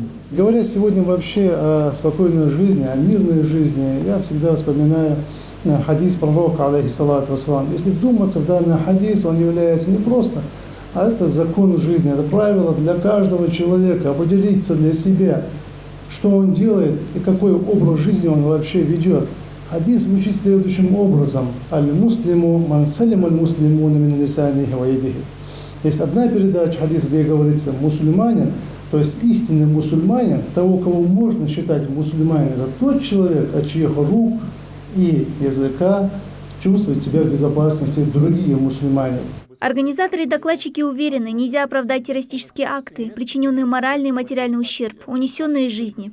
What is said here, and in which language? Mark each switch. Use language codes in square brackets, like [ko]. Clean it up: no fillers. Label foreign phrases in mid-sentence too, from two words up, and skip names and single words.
[ru] Говоря сегодня вообще о спокойной жизни, о мирной жизни, я всегда вспоминаю хадис пророка, [ar] عليه الصلاة والسلام. [ru] Если вдуматься в данный хадис, он является не просто, а это закон жизни, это правило для каждого человека, определиться для себя, что он делает и какой образ жизни он вообще ведет. Хадис звучит следующим образом: [ar] «المسلم من سلم المسلمون من لسانه ويده». [ru] Есть одна передача хадиса, где говорится мусульманин, то есть истинный мусульманин, того, кого можно считать мусульманином, это тот человек, от чьих рук и языка чувствуют себя в безопасности другие мусульмане. Организаторы и докладчики уверены, нельзя оправдать террористические акты, причиненные моральный и материальный ущерб, унесенные жизни.